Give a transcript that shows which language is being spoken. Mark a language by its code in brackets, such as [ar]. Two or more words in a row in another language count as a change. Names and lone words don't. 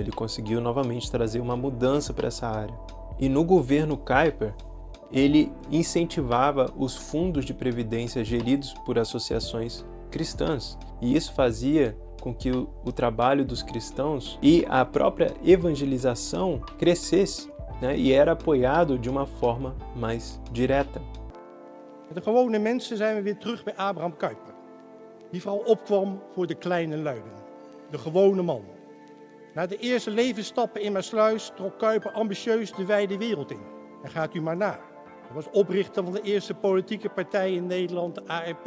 [pt] Ele conseguiu novamente trazer uma mudança para essa área. E no governo Kuyper, ele incentivava os fundos de previdência geridos por associações cristãs. E isso fazia com que o trabalho dos cristãos e a própria evangelização crescesse, e era apoiado de uma forma mais direta. [nl] De gewone mensen zijn we weer terug bij Abraham Kuyper, die vooral opkwam voor de kleine luiden, de gewone man. Na de eerste levensstappen in Maassluis trok Kuyper ambitieus de wijde wereld in. En gaat u maar na. Hij was oprichter van de eerste politieke partij in Nederland, de ARP.